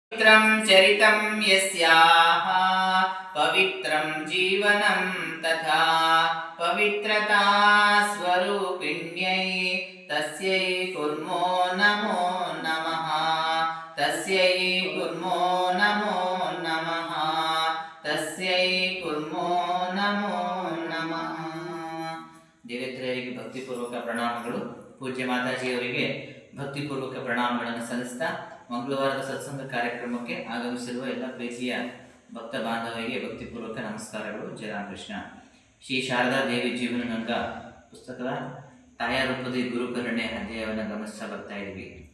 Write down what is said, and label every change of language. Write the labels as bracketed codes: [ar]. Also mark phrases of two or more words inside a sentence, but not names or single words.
[sa] पवित्रं चरितं यस्याः पवित्रं जीवनं तथा पवित्रता स्वरूपिण्यै तस्यै कुर्मो नमो नमः तस्यै कुर्मो नमो नमः तस्यै कुर्मो नमो नमः. [kn] ದೇವೇಂದ್ರರಿಗೆ ಭಕ್ತಿಪೂರ್ವಕ ಪ್ರಣಾಮಗಳು. ಪೂಜ್ಯ ಮಾತಾಜಿಯವರಿಗೆ ಭಕ್ತಿಪೂರ್ವಕ ಪ್ರಣಾಮಗಳನ್ನು ಸಲ್ಲಿಸ್ತಾ ಮಂಗಳವಾರದ ಸತ್ಸಂಗ ಕಾರ್ಯಕ್ರಮಕ್ಕೆ ಆಗಮಿಸಿರುವ ಎಲ್ಲ ಪ್ರೀತಿಯ ಭಕ್ತ ಬಾಂಧವರಿಗೆ ಭಕ್ತಿಪೂರ್ವಕ ನಮಸ್ಕಾರಗಳು. ಜಯ ರಾಮಕೃಷ್ಣ. ಶ್ರೀ ಶಾರದಾ ದೇವಿ ಜೀವನಗಂಗ ಪುಸ್ತಕದ ತಾಯಾರೂಪದಿ ಗುರುಕರುಣೆ ಅಧ್ಯಾಯವನ್ನು ಗಮನಿಸ್ತಾ ಬರ್ತಾ ಇದ್ವಿ.